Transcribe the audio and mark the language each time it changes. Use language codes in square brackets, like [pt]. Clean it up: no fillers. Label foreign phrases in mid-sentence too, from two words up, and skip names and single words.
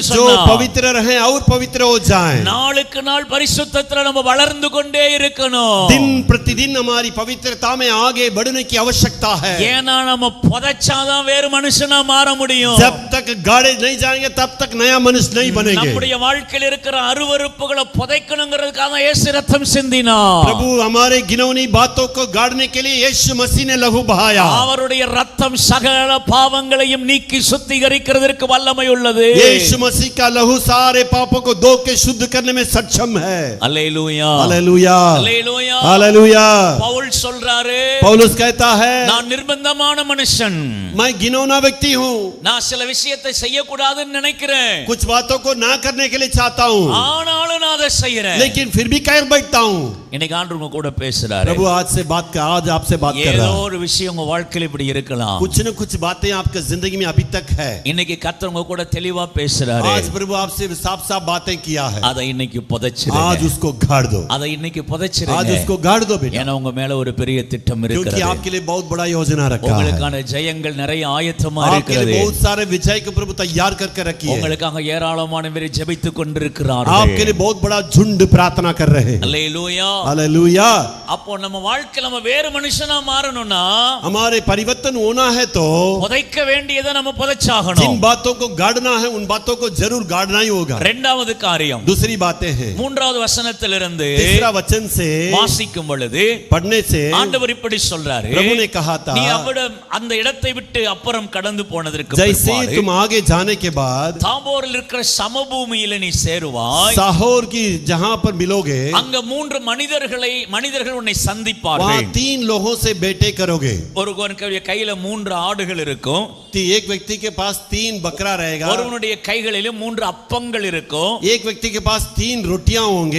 [hi] जो [ta] சொன்னார். [hi] पवित्र रहे और पवित्र हो जाएं। [ta] நாளுக்கு நாள் பரிசுத்தத்துல நம்ம வளர்ந்து கொண்டே இருக்கணும். [hi] दिन प्रतिदिन हमारी पवित्रता में आगे बढ़ने की आवश्यकता है। [ta] ஏன்னா நம்ம புதைச்சாதான் வேறு மனுஷனா மாற முடியும். [hi] जब तक गाड़े नहीं जाएंगे तब तक नया मनुष्य नहीं बनेंगे। [ta] நம்முடைய வாழ்க்கையில் இருக்கிற அருவருப்புகளை புதைக்கணுங்கிறதுக்காக தான் இயேசு ரத்தம் சிந்தினார். [hi] प्रभु हमारे घिनौनी बातों को गाड़ने के लिए यीशु मसीह ने लहू बहाया। [ta] அவருடைய ரத்தம் சகல பாவங்களையும் நீக்கி சுத்திகரிக்கிறதற்கு வல்லமை உள்ளது. [hi] यीशु मसीह का लहू सारे पापों को धो के शुद्ध करने में सक्षम है। [ta] அல்லேலூயா, [hi] हालेलुया, [ta] அல்லேலூயா. [hi] हालेलुया। [ta] பவுல் சொல்றாரு, [hi] पौलुस कहता है [ta] நான் நிர்பந்தமான மனுஷன், [hi] मैं घिनौना व्यक्ति हूँ, [ta] நான் சில விஷயத்தை செய்யக்கூடாதுன்னு நினைக்கிறேன், [hi] कुछ बातों को ना करने के लिए चाहता हूँ, [ta] ஆனாலும் நான் அதை செய்யறேன். [hi] लेकिन फिर भी कर बैठता हूँ। [ta] இன்னைக்கு ஆண்டவர் உங்க கூட பேசுறாரு. [hi] प्रभु आज आपसे बात कर [ta] ஏதோ [hi] रहा है। [ta] ஒரு விஷயம் உங்க வாழ்க்கையில இப்படி இருக்கலாம். [hi] कुछ न कुछ बातें आपके जिंदगी में अभी तक है। [ta] இன்னைக்கு கர்த்தர் உங்க கூட தெளிவா பேசுறாரு. [hi] आज प्रभु आपसे साफ साफ बातें किया है। [ta] அதை இன்னைக்கு புதைச்சிருங்க. [hi] आज उसको गाड़ दो, [ta] அதை இன்னைக்கு [hi] आज [ta] புதைச்சிருங்க. [hi] उसको गाड़ दो बेटा, [ta] ஏன்னா உங்க மேல ஒரு பெரிய திட்டம் [hi] क्योंकि [ta] இருக்கிறது. [hi] आपके लिए बहुत बड़ा योजना रखा है। [ta] உங்களுக்கான ஜெயங்கள் நிறைய ஆயத்தமா [hi] आपके [ta] இருக்கிறது. [hi] लिए बहुत सारे विजय को प्रभु तैयार करके रखी है। [ta] உங்களுக்காக ஏராளமான பேர் ஜெபித்துக் கொண்டிருக்கிறார்கள். [hi] आपके लिए बहुत बड़ा झुंड प्रार्थना कर रहे हैं। [ta] அல்லேலூயா. [hi] हालेलुया। [ta] அப்போ நம்ம வாழ்க்கையில நம்ம வேறு மனுஷனா மாறணும்னா [hi] हमारे परिवर्तन होना है तो [ta] புதைக்க வேண்டியதை நம்ம [hi] जिन [ta] புதைச்சாகணும். [hi] बातों को गाड़ना है उन बातों को जरूर गाड़ना ही होगा। [ta] இரண்டாவது காரியம், [hi] दूसरी बातें हैं, [ta] மூன்றாவது வசனத்திலிருந்து [hi] तीसरा वचन से [ta] வாசிக்கும் பொழுது [hi] पढ़ने से [ta] ஆண்டவர் இப்படி சொல்றாரு, [hi] प्रभु ने कहा था [ta] நீ அந்த இடத்தை விட்டு அப்புறம் கடந்து போனதற்கு [hi] जैसे [ta] பிற்பாடு [hi] तुम आगे जाने के बाद [ta] தாபோரில் இருக்கிற சமபூமியில நீ சேருவாய். [hi] साहोर की जहां पर मिलोगे [ta] அங்க மூன்று மனிதர்கள் உன்னை [hi] वहां [ta] சந்திப்பார்கள். [hi] 3 लोगों से बेटे करोगे। [ta] ஒருவனுடைய கையில 3 ஆடுகள் இருக்கும், [hi] एक व्यक्ति के पास 3 बकरा रहेगा, [ta] ஒருவனுடைய கைகளிலே 3 அப்பங்கள் இருக்கும், [hi] एक व्यक्ति के पास 3 रोटियां होंगे,